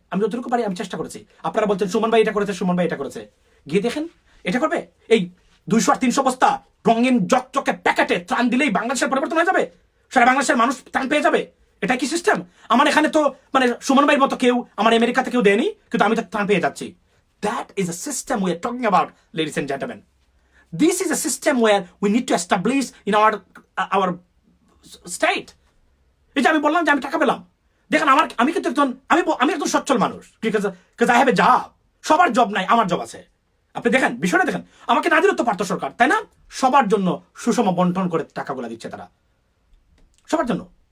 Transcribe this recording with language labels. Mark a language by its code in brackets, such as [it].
[bn] আমি যতটুকু পারি আমি চেষ্টা করেছি। আপনারা বলছেন সুমন ভাই এটা করেছে, সুমন ভাই এটা করেছে, গিয়ে দেখেন এটা করবে। এই 200 আর 300 বস্তা রঙিন চকচকে প্যাকেটে ত্রাণ দিলেই বাংলাদেশের পরিবর্তন হয়ে যাবে, সারা বাংলাদেশের মানুষ ত্রাণ পেয়ে যাবে, এটা কি সিস্টেম? আমার এখানে তো মানে সুমন ভাইয়ের মতো কেউ আমার আমেরিকাতে কেউ দেয়নি, কিন্তু আমি তো ত্রাণ পেয়ে যাচ্ছি। [en] That is a system we are talking about, ladies and gentlemen. This is a system where we need to establish in our state. [bn] এই যে আমি বললাম যে আমি টাকা পেলাম, দেখেন আমি কিন্তু আমি একজন সচ্ছল মানুষ, [en] because I have a job. [bn] সবার জব নাই, আমার জব আছে। আপনি দেখেন বিষয়টা দেখেন, আমাকে না দিলে তো পারত সরকার, তাই না? সবার জন্য সুষম বন্টন করে টাকাগুলো দিচ্ছে তারা, সবার জন্য।